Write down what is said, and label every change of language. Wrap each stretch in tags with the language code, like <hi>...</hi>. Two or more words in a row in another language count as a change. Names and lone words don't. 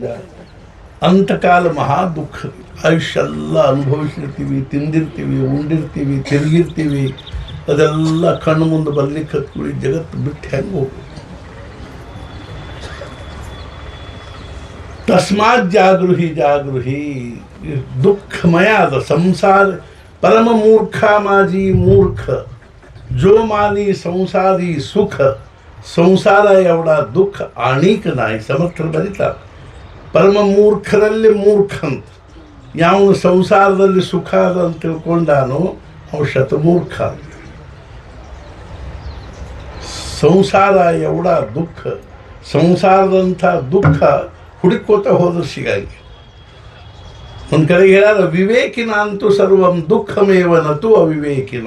<kn>ಅಂತಕಾಲ ಮಹಾ ದುಃಖ. ಆಯುಷ್ಯ ಎಲ್ಲ ಅನುಭವಿಸಿರ್ತೀವಿ, ತಿಂದಿರ್ತೀವಿ, ಉಂಡಿರ್ತೀವಿ, ತಿರುಗಿರ್ತೀವಿ. ಅದೆಲ್ಲ ಕಣ್ಣು ಮುಂದೆ ಬರ್ಲಿಕ್ಕೆ ಹತ್ಕೊಳ್ಳಿ, ಜಗತ್ತು ಬಿಟ್ಟು ಹೆಂಗೆ ಹೋಗ್ಬೇಕು?</kn> <sa>ತಸ್ಮಾತ್ ಜಾಗೃಹಿ ಜಾಗೃಹಿ.</sa> <mr>दुःखमय आद संसार परम मूर्खा माजी मूर्ख जो मानी संसारी सुख संसार एवढा दुःख आणिक नाही समर्थ बरीतात परम</mr> <kn>मूर्खರಲ್ಲಿ ಮೂರ್ಖಂತ ಯಾವನು ಸಂಸಾರದಲ್ಲಿ ಸುಖ ಅದ ಅಂತ ತಿಳ್ಕೊಂಡಾನೋ ಅವ ಶತಮೂರ್ಖ</kn> <mr>संसार एवढं दुःख</mr> <kn>ಸಂಸಾರದಂಥ ದುಃಖ ಹುಡುಕೋತ ಹೋದ್ರೆ ಸಿಗಂಗಿಲ್ಲ ಒಂದು ಕಡೆಗೆ ಹೇಳ್ಯಾರ, ವಿವೇಕಿನ ಅಂತೂ</kn> <sa>ಸರ್ವಂ ದುಃಖಮೇವ ನತು ಅವಿವೇಕಿನ.</sa>